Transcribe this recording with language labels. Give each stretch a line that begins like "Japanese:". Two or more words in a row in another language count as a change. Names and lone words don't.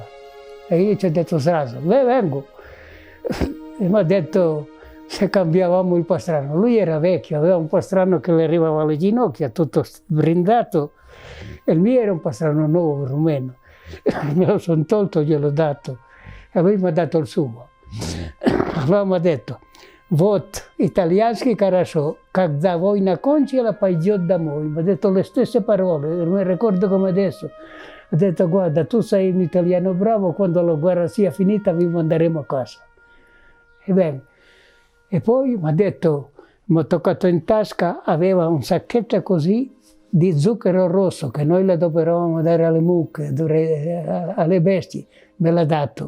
Italian: E io ci ho detto «Sraso, vengo». E mi ha detto se cambiavamo il pastrano. Lui era vecchio, aveva un pastrano che le arrivava alle ginocchia, tutto brindato, e il mio era un pastrano nuovo, rumeno. Me lo sono tolto, gliel'ho dato, e lui mi ha dato il suo. Allora mi ha detto,
Russian: вот итальянский хорошо, когда война кончила, пойдет домой.
Italian: Mi ha detto le stesse parole, mi ricordo come adesso. Ha detto, guarda, tu sei un italiano bravo, quando la guerra sia finita vi manderemo a casa. E bene. E poi mi ha detto, mi ha toccato in tasca, aveva un sacchetto così di zucchero rosso che noi le adoperavamo dare alle mucche, alle bestie, me l'ha dato.